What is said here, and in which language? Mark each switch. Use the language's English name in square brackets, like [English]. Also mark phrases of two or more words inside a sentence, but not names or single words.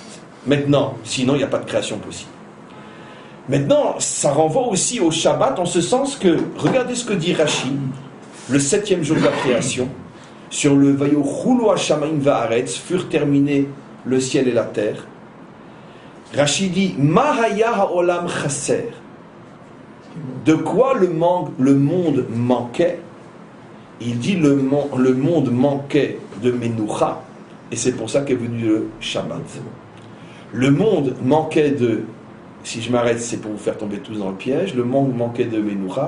[French] Maintenant, sinon il n'y a pas de création possible. Maintenant, ça renvoie aussi au Shabbat en ce sens que, regardez ce que dit Rashi, le 7e jour de la création, sur le [Hebrew] ויכלו השמים והארץ, [French] furent terminés le ciel et la terre. Rashi dit [Hebrew] מה היה העולם חסר. [French] De quoi le monde manquait? Il dit le monde manquait de Menoucha, et c'est pour ça qu'est venu le Shabbat. Le monde manquait de, si je m'arrête, c'est pour vous faire tomber tous dans le piège, le monde manquait de Menoucha.